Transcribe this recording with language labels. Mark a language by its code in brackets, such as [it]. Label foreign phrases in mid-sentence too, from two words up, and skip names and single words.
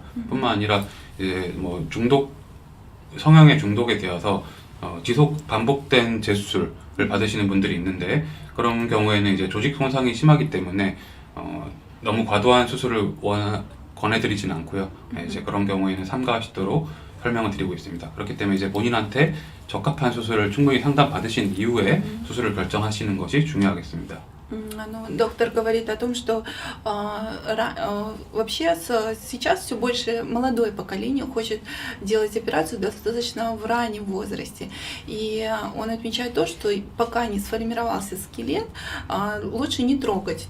[ko] 뿐만 아니라 이제 성형의 중독에 되어서 지속 반복된 재수술을 받으시는 분들이 있는데 그런 경우에는 이제 조직 손상이 심하기 때문에 너무 과도한 수술을 권해드리지는 않고요. 이제 그런 경우에는 삼가하시도록 설명을 드리고 있습니다. 그렇기 때문에 이제 본인한테 적합한 수술을 충분히 상담 받으신 이후에 수술을 결정하시는 것이 중요하겠습니다. [ru] Доктор говорит о том, что вообще сейчас все больше молодое поколение хочет делать операцию достаточно в раннем возрасте. И он отмечает то, что пока не сформировался скелет, лучше не трогать.